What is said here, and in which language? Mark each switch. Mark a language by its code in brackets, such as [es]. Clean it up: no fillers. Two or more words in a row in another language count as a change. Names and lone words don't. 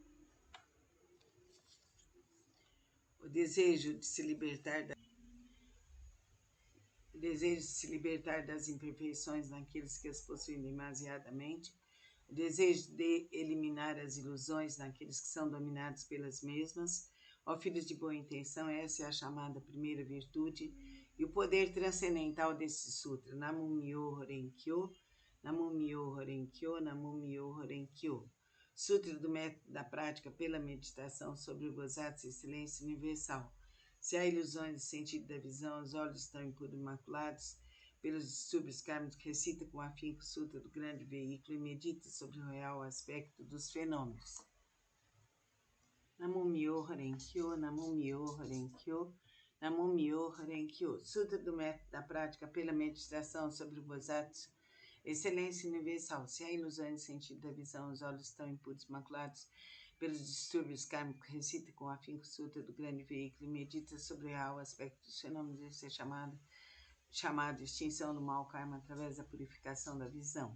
[pt] o desejo de se libertar das imperfeições naqueles que as possuem demasiadamente, o desejo de eliminar as ilusões naqueles que são dominados pelas mesmas. Ó filhos de boa intenção, essa é a chamada primeira virtude e o poder transcendental desse sutra. [ja] 南無妙法蓮経 南無妙法蓮経 南無妙法蓮経. [pt] Sutra do método da prática pela meditação sobre o Bodhisattva Excelência Universal. Se há ilusões de sentido da visão, os olhos estão impuros imaculados pelos distúrbios kármicos, recita com afinco o Sutra do grande veículo e medita sobre o real aspecto dos fenômenos. [ja] 南無妙法蓮経 南無妙法蓮経 南無妙法蓮経. [pt] Sutra do método da prática pela meditação sobre o Bodhisattva Excelência Universal. Se há ilusões de sentido da visão, os olhos estão impuros maculados pelos distúrbios kármicos, recita com afinco o Sutra do grande veículo e medita sobre o real aspecto dos fenômenos. Isso é chamado extinção do mau karma através da purificação da visão.